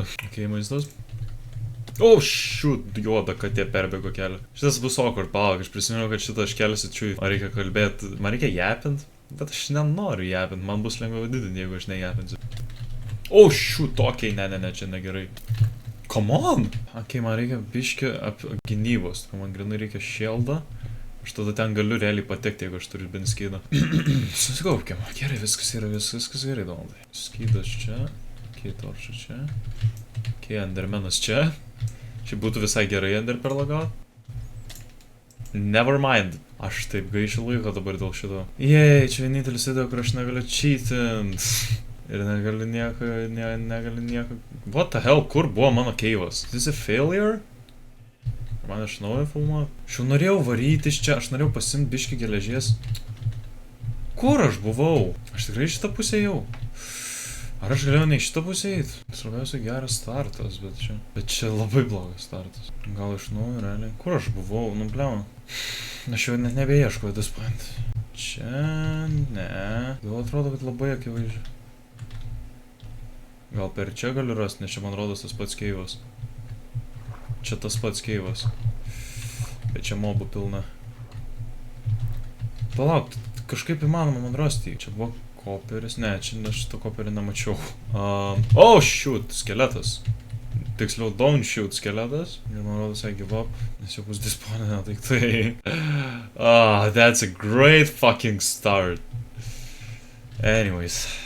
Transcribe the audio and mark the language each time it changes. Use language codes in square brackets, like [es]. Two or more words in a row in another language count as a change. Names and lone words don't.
[lt] Okei, vaizdus. [en] Oh, shoot, [lt] juoda katė perbėgo kelią. Šitas bus awkward, palauk, aš prisimenu, kad šitą aš keliuosi čia. Man reikia kalbėti, man reikia japint, bet aš nenoriu japint, man bus lengviau didinti, jeigu aš nejapinsiu. [en] Oh, shoot, [lt] okei, ne, čia negerai. [en] Come on! [lt] Okei, man reikia biškį gynybos, man grinai reikia shieldą. Aš tada ten galiu realiai patekti, jeigu aš turiu bent skydą. Susikaupkiam. Gerai, viskas gerai, Donaldai. Skydas čia. Okei, torčia čia. Okei, endermenas čia. Šiaip būtų visai gerai ender perlagaut. [en] Never mind. [lt] Aš taip gaišiu laiko dabar dėl šito. Jei, čia vienintelis video, kur aš negaliu cheatint. Ir negaliu nieko. [en] What the hell, [lt] kur buvo mano keivas? [en] Is this a failure? [lt] Man iš naujo filmuot. Aš jau norėjau varyti iš čia, aš norėjau pasimti biškį geležies. Kur aš buvau? Aš tikrai šitą pusę jau. Ar aš galėjau ne šitą pusę eit? Svarbiausia geras startas, bet čia labai blogas startas. Gal iš naujo, realiai. Kur aš buvau? Nu, bliau. Aš jau net nebeieškau [en] this point. [lt] Čia, ne. Gal atrodo, kad labai akivaizdžiai. Gal per čia galiu rasti, nes čia man rodos tas pats keivas. Čia tas pats keivas. Bet čia mobų pilna. Palauk, kažkaip įmanoma man rasti. Čia buvo koperis. Ne, čia aš šitą koperį nemačiau. [en] Oh, shoot, [lt] skeletas. Tiksliau, [en] don't shoot skeletas. [lt] Ir man rodos, [en] I give up. [lt] Nes jau bus disponinę, tai. [en] That's a great fucking start. Anyways.